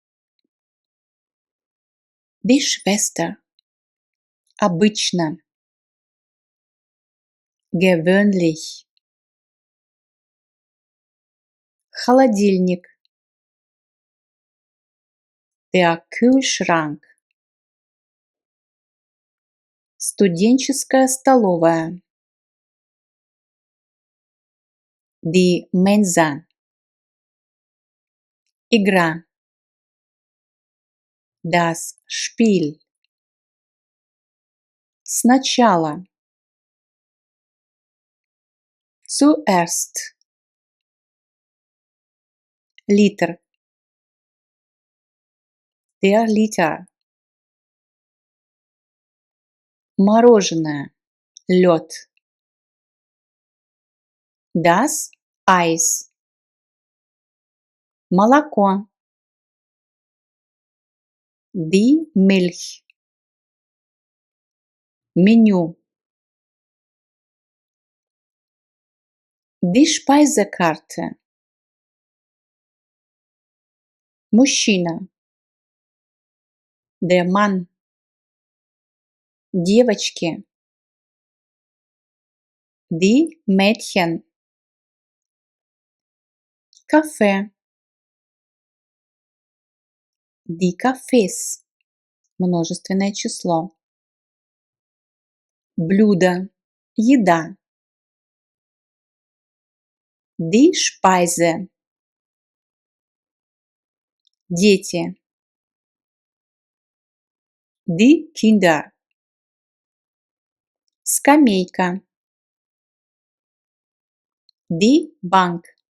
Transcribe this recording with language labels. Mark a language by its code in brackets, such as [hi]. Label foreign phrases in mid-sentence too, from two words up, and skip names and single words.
[de] Die Schwester. Обычно. Gewöhnlich. [ru] Холодильник. [de] Der Kühlschrank. [ru] Студенческая столовая. [de] Die Mensa. Игра. Das Spiel. Сначала. Zuerst. Литр. Der Liter. [ru] Мороженое. Лед. [de] Das Eis. Молоко. Die Milch. Меню. Die Speisekarte. [ru] Мужчина. [de] Der Mann. Девочки. Die Mädchen. Кафе. Die Cafés. [ru] Множественное число. Блюдо. Еда. [de] Die Speise. Дети. Die Kinder. Скамейка. Die Bank.